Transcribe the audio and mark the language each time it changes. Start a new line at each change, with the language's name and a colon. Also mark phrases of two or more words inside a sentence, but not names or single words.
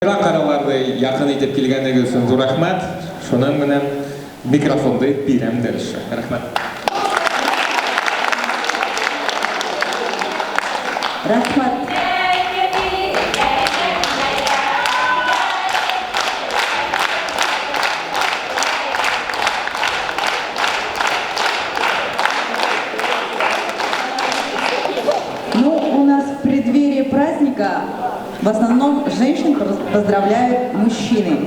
Bashkir: Караларды якын итеп килгәнегез өчен зур рәхмәт. Шуның менән микрофонды бирәм дәреше. Рәхмәт. Рәхмәт.
Russian: Ну, у нас в преддверии праздника в основном женщин поздравляют мужчины.